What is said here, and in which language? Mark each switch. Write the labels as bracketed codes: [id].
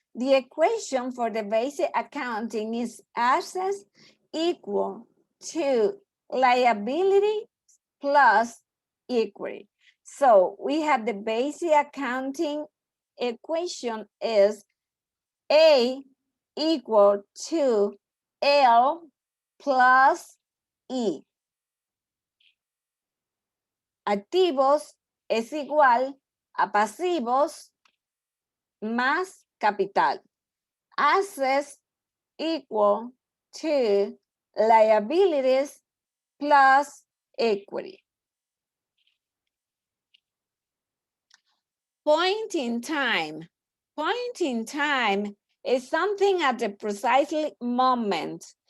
[en] The equation for the basic accounting is assets equal to liability plus equity. So we have the basic accounting equation is A equal to L plus E. [es] Activos es igual a pasivos más capital. [en] Assets equal to liabilities plus equity. Point in time. Point in time is something at the precisely moment.